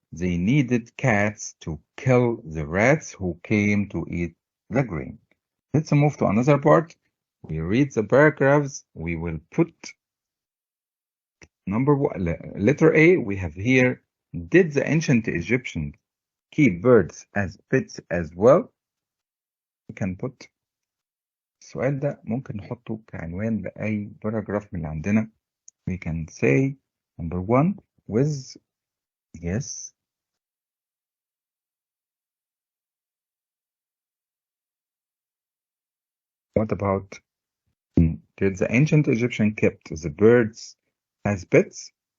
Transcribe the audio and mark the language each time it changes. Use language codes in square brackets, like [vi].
[en] They needed cats to kill the rats who came to eat the grain. Let's move to another part. We read the paragraphs. We will put number one, letter A. We have here, did the ancient Egyptians keep birds as pets as well? We can put [ar] السؤال ده ممكن نحطه كعنوان لأي paragraph من اللي عندنا. [en] We can say number one with yes. What about did the ancient Egyptian kept the birds as pets?